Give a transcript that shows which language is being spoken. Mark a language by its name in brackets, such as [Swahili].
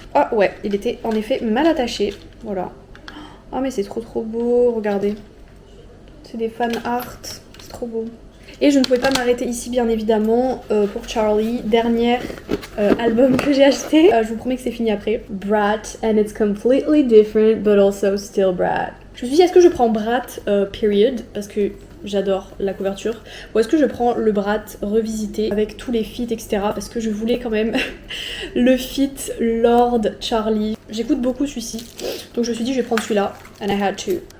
[French] Ah ouais, il était en effet mal attaché. Voilà. Ah mais c'est trop beau, regardez. C'est des fan art, c'est trop beau. Et je ne pouvais pas m'arrêter ici bien évidemment pour Charli, dernier album que j'ai acheté. Je vous promets que c'est fini après. [English] Brat, and it's completely different but also still Brat. [French] Je me suis dit est-ce que je prends Brat period, parce que j'adore la couverture, ou est-ce que je prends le Brat revisité avec tous les feats etc, parce que je voulais quand même le feat Lord Charli. J'écoute beaucoup celui-ci, donc je me suis dit je vais prendre celui-là, [English] and I had to.